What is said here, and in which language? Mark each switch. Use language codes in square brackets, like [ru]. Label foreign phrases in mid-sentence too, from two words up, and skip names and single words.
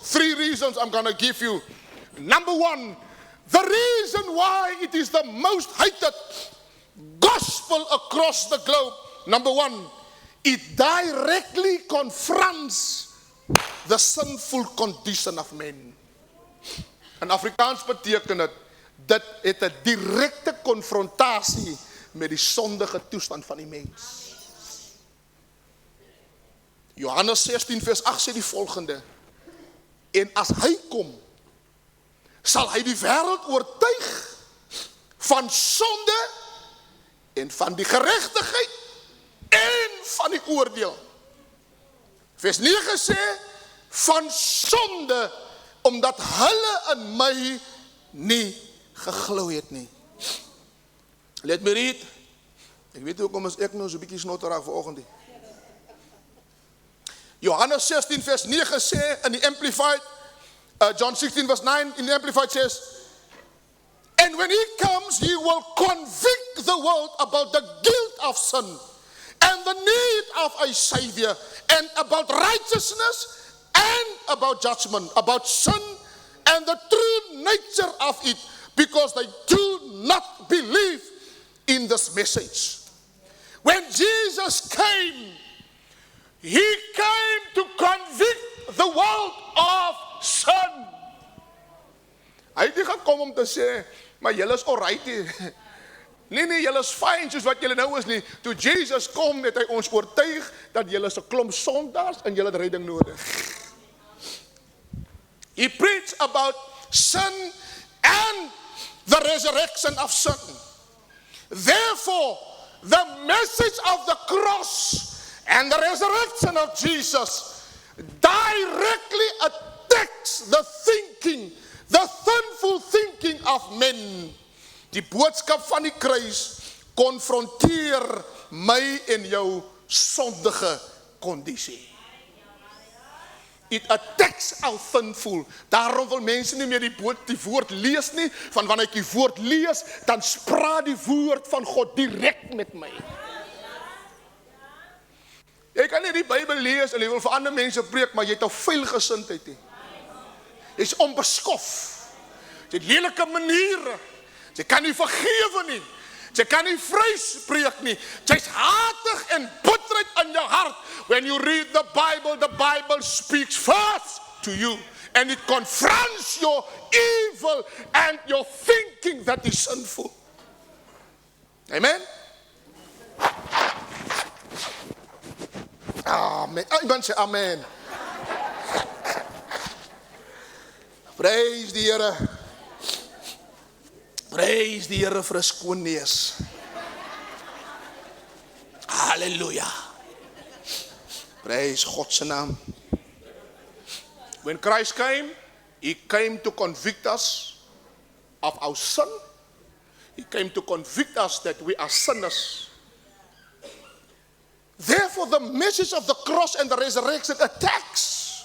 [en] 3 reasons I'm going to give you. Number 1, the reason why it is the most hated gospel across the globe. Number 1, it directly confronts the sinful condition of men. [af] In Afrikaans beteken dit het 'n direkte konfrontasie met die sondige toestand van die mens. Johannes 16 vers 8 sê die volgende: en as hy kom, sal hy die wêreld oortuig van sonde en van die geregtigheid en van die oordeel. Vers 9 sê van sonde omdat hulle in my nie geglo het nie. [en] Let me read. [af] Ek weet hoekom is ek nou so 'n bietjie snotterig vanoggend. Johannes 16 vers 9 sê in die Amplified, [en] John 16 verse 9 in the Amplified says, and when he comes, he will convict the world about the guilt of sin and the need of a savior, and about righteousness and about judgment, about sin and the true nature of it, because they do not believe in this message. When Jesus came, he came to convict the world of sin. [af] Hy het nie gekom om te sê, maar julle is alright nie. Nee, julle is fyn soos wat julle nou is nie. Toe Jesus kom, het hy ons oortuig dat julle is 'n klomp sondaars en julle het redding nodig. [en] He preached about sin and the resurrection of sin. Therefore, the message of the cross and the resurrection of Jesus directly attacks the thinking, the sinful thinking of men. [af] Die boodskap van die kruis konfronteer my en jou sondige kondisie. [en] It attacks our sinful. [af] Daarom wil mense nie meer die woord lees nie, van wanneer ek die woord lees, dan spraak die woord van God direk met my. Jy kan nie die Bybel lees en jy wil vir ander mense preek, maar jy het 'n vuil gesindheid nie. Jy's onbeskof. Jy het lelike maniere. Jy kan nie vergewe nie. Jy kan nie vryspreek nie. Jy's hatig en bitterheid in jou hart. [en] When you read the Bible speaks first to you. And it confronts your evil and your thinking that is sinful. Amen? Amen. [af] Iemand sê amen. Praise die Here. Praise die Here vir 'n skoon neus. Hallelujah. Praise God se naam. [en] When Christ came, He came to convict us of our sin. He came to convict us that we are sinners. Therefore, the message of the cross and the resurrection attacks.